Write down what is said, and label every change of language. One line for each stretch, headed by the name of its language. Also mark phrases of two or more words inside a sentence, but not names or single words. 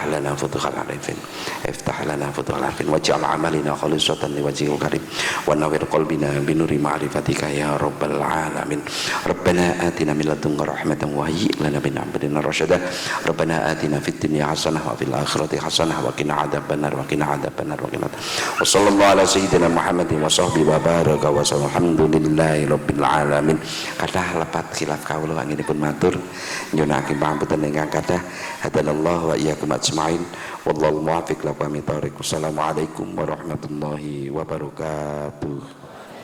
Arabic: لنا فتوح العارفين افتح لنا فتوح العارفين واجعل عملنا خالصة لوجهك الكريم ونور قلبنا بنور معرفتك يا رب العالمين ربنا آتنا من لدنك رحمة وهيئ لنا من أمرنا رشدا ربنا آتنا في الدنيا حسنة وفي الآخرة حسنة وقنا عذاب النار وقنا عذاب النار وصلى الله على سيدنا محمد وصحبه وبارك وسلم الحمد لله رب العالمين.
Javanese: Kathah lepat khilaf kawula anginipun matur nyunaken pangapunten ingkang kathah
Arabic: هدانا الله وإياكم أجمعين والله الموفق إلى أقوم الطريق. والسلام عليكم ورحمة الله وبركاته.